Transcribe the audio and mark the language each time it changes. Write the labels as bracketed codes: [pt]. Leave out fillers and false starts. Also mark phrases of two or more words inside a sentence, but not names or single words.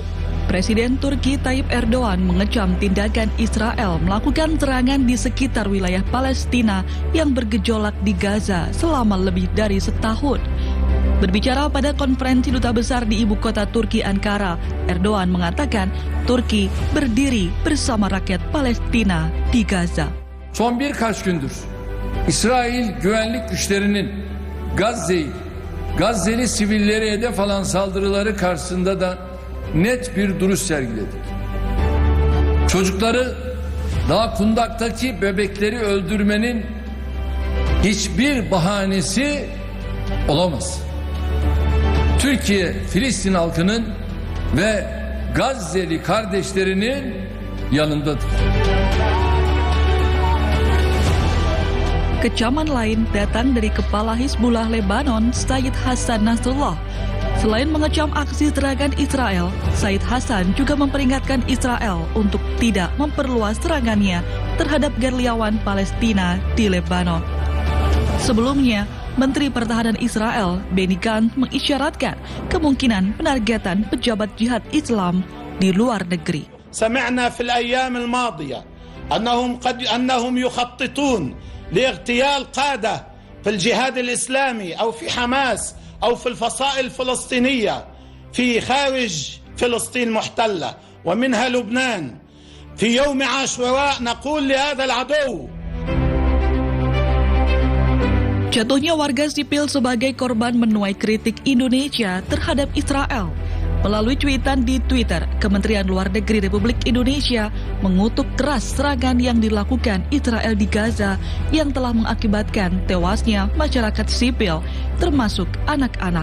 [id] Presiden Turki Tayyip Erdogan mengecam tindakan Israel melakukan serangan di sekitar wilayah Palestina yang bergejolak di Gaza selama lebih dari setahun. Berbicara pada konferensi duta besar di ibu kota Turki Ankara, Erdogan mengatakan Turki berdiri bersama rakyat Palestina di Gaza. [tr] Son birkaç gündür İsrail güvenlik güçlerinin Gazze'li sivilleri hedef alan saldırıları karşısında da net bir duruş sergiledik. Çocukları, daha kundaktaki bebekleri öldürmenin hiçbir bahanesi olamaz. Türkiye, Filistin halkının ve Gazze'li kardeşlerinin yanındadır. [id] Kecaman lain datang dari Kepala Hizbullah Lebanon, Sayyid Hassan Nasrullah. Selain mengecam aksi serangan Israel, Said Hassan juga memperingatkan Israel untuk tidak memperluas serangannya terhadap gerilyawan Palestina di Lebanon. Sebelumnya, Menteri Pertahanan Israel, Benny Gantz, mengisyaratkan kemungkinan penargetan pejabat jihad Islam di luar negeri. [ar] سمعنا في الأيام الماضية أنهم يخططون لاغتيال قادة في الجهاد الإسلامي أو في حماس أو في الفصائل الفلسطينية في خارج فلسطين محتلة ومنها لبنان. في يوم عاشوراء نقول لهذا العدو. [id] Jatuhnya warga sipil sebagai korban menuai kritik Indonesia terhadap Israel. Melalui cuitan di Twitter, Kementerian Luar Negeri Republik Indonesia mengutuk keras serangan yang dilakukan Israel di Gaza yang telah mengakibatkan tewasnya masyarakat sipil, termasuk anak-anak.